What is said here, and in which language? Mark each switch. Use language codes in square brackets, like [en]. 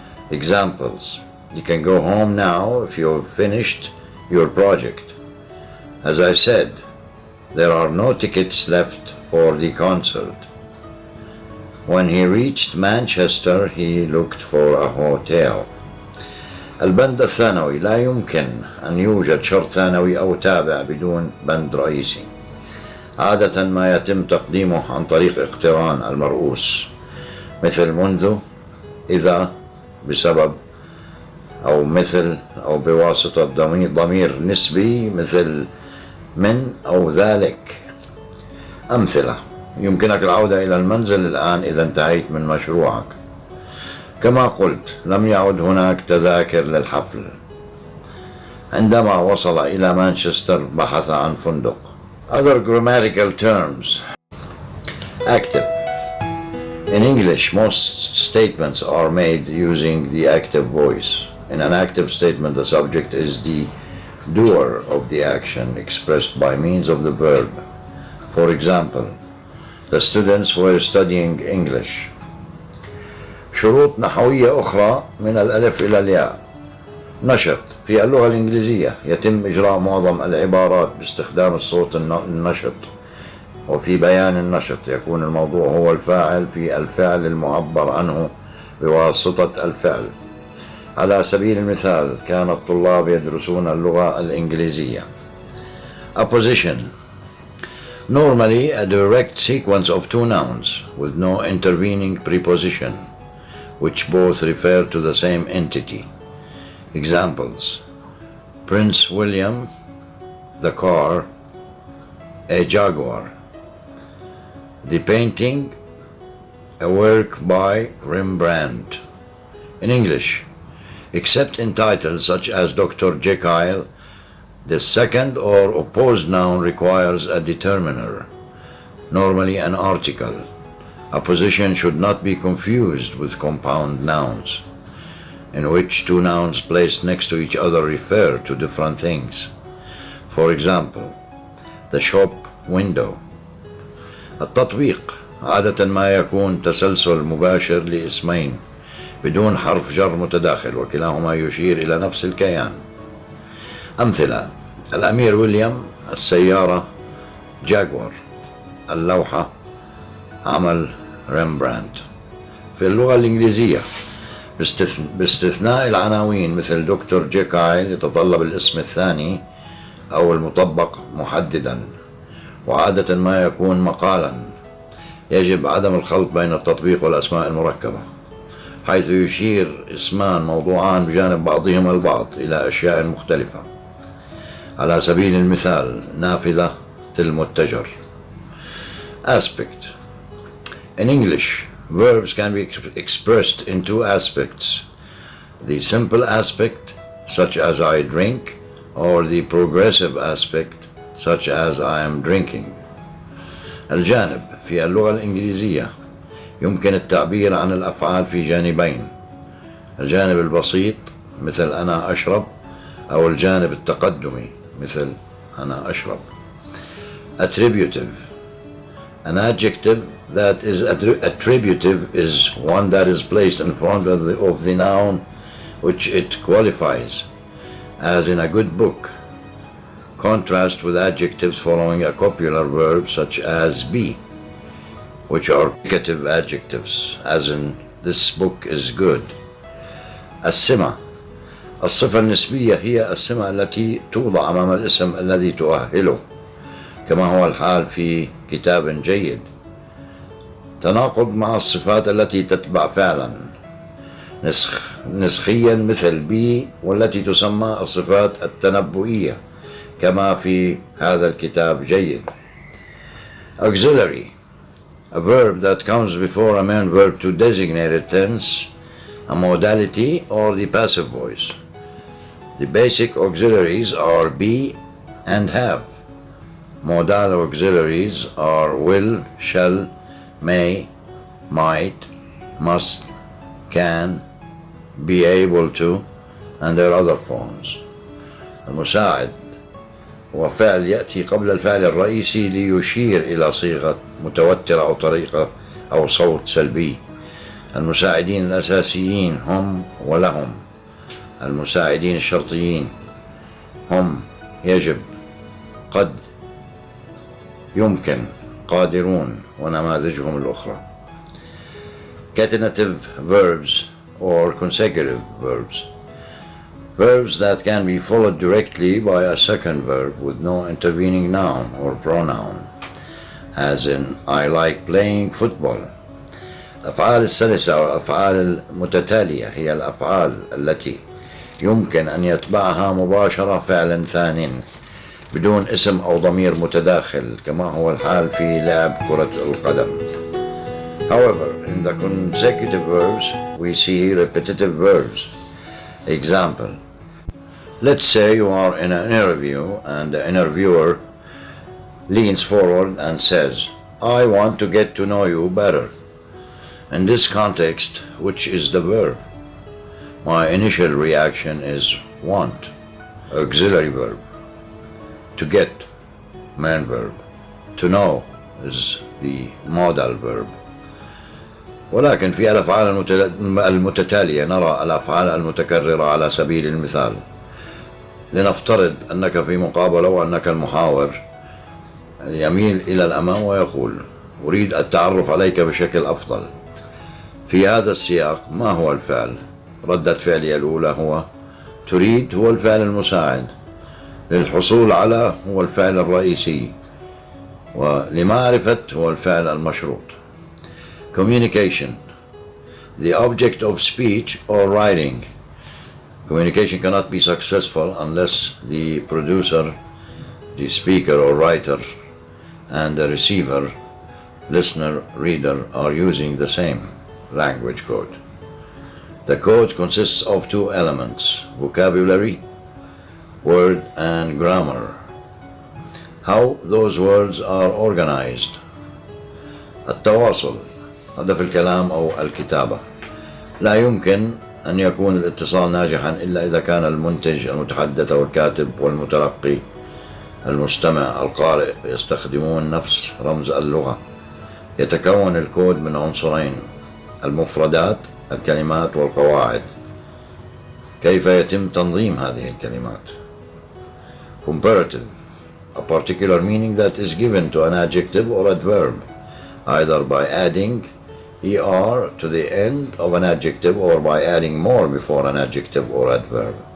[en] Examples: you can go home now if you have finished your project. As I said, there are no tickets left for the concert. When he reached Manchester, he looked for a hotel. [ar] البند الثانوي: لا يمكن أن يوجد شرط ثانوي أو تابع بدون بند رئيسي. عادة ما يتم تقديمه عن طريق اقتران المرؤوس مثل منذ، إذا، بسبب، أو مثل، أو بواسطة ضمير نسبي مثل من أو ذلك. أمثلة: يمكنك العودة إلى المنزل الآن إذا انتهيت من مشروعك. كما قلت، لم يعد هناك تذاكر للحفل. عندما وصل إلى مانشستر بحث عن فندق. [en] Other grammatical terms. Active. In English, most statements are made using the active voice. In an active statement, the subject is the doer of the action expressed by means of the verb. For example, the students were studying English. [ar] شروط نحوية أخرى من الألف إلى الياء. نشط. في اللغة الإنجليزية يتم إجراء معظم العبارات باستخدام الصوت النشط، وفي بيان النشط يكون الموضوع هو الفاعل في الفعل المعبر عنه بواسطة الفعل. على سبيل المثال، كان الطلاب يدرسون اللغة الإنجليزية. [en] Apposition. Normally a direct sequence of two nouns with no intervening preposition, which both refer to the same entity. Examples: Prince William, the car, a jaguar. The painting, a work by Rembrandt. In English, except in titles such as Dr. Jekyll, the second or opposed noun requires a determiner, normally an article. Apposition should not be confused with compound nouns, in which two nouns placed next to each other refer to different things. For example, the shop window. [ar] التطبيق عادة ما يكون تسلسل مباشر لاسمين بدون حرف جر متداخل وكلاهما يشير إلى نفس الكيان. أمثلة: الأمير ويليام، السيارة جاكوار، اللوحة عمل ريمبراندت. في اللغة الإنجليزية باستثناء العناوين مثل دكتور جيكايل يتطلب الاسم الثاني أو المطبق محددا، وعادة ما يكون مقالا. يجب عدم الخلط بين التطبيق والأسماء المركبة، حيث يشير اسمان موضوعان بجانب بعضهما البعض إلى أشياء مختلفة. على سبيل المثال، نافذة المتجر. [en] Aspect. In English, verbs can be expressed in two aspects: the simple aspect, such as I drink, or the progressive aspect, such as I am drinking. [ar] الجانب. في اللغة الإنجليزية يمكن التعبير عن الأفعال في جانبين: الجانب البسيط مثل أنا أشرب، أو الجانب التقدمي مثل أنا أشرب. [en] Attributive. An adjective that is attributive is one that is placed in front of the noun which it qualifies, as in a good book. Contrast with adjectives following a copular verb such as be, which are predicative adjectives, as in this book is good. [ar] السمة. الصفة النسبية هي السمة التي توضع أمام الاسم الذي تؤهله، كما هو الحال في كتاب جيد. تناقض مع الصفات التي تتبع فعلا نسخيا مثل بي، والتي تسمى الصفات التنبؤية كما في هذا الكتاب جيد. [en] Auxiliary. A verb that comes before a main verb to designate a tense, a modality, or the passive voice. The basic auxiliaries are be and have. Modal auxiliaries are will, shall, may, might, must, can, be able to, and their other forms. [ar] المساعد هو فعل يأتي قبل الفعل الرئيسي ليشير إلى صيغة متوترة أو طريقة أو صوت سلبي. المساعدين الأساسيين هم ولهم. المساعدين الشرطيين هم يجب، قد، يمكن، قادرون، ونماذجهم الأخرى. [en] Catenative verbs or consecutive verbs. Verbs that can be followed directly by a second verb with no intervening noun or pronoun, as in I like playing football. [ar] الأفعال السلسة أو الأفعال المتتالية هي الأفعال التي يمكن أن يتبعها مباشرة فعل ثان بدون اسم أو ضمير متداخل، كما هو الحال في لعب كرة القدم. [en] However, in the consecutive verbs, we see repetitive verbs. Example. Let's say you are in an interview and the interviewer leans forward and says, I want to get to know you better. In this context, which is the verb? My initial reaction is want, auxiliary verb. To get, main verb. To know is the modal verb. [ar] ولكن في الأفعال المتتالية نرى الأفعال المتكررة على سبيل المثال. لنفترض أنك في مقابلة وأنك المحاور يميل إلى الأمام ويقول أريد التعرف عليك بشكل أفضل. في هذا السياق ما هو الفعل؟ ردة فعلي الأولى هو تريد، هو الفعل المساعد. للحصول على هو الفعل الرئيسي، ولمعرفة هو الفعل المشروط. [en] Communication. The object of speech or writing. Communication cannot be successful unless the producer, the speaker or writer, and the receiver, listener, reader are using the same language code. The code consists of two elements, vocabulary, word, and grammar. How those words are organized. [ar] التواصل، هدف الكلام أو الكتابة. لا يمكن أن يكون الاتصال ناجحا إلا إذا كان المنتج، المتحدث أو الكاتب، والمتلقي، المستمع، القارئ يستخدمون نفس رمز اللغة. يتكون الكود من عنصرين، المفردات، الكلمات، والقواعد. كيف يتم تنظيم هذه الكلمات؟ Comparative. [en] A particular meaning that is given to an adjective or adverb, either by adding er to the end of an adjective or by adding more before an adjective or adverb.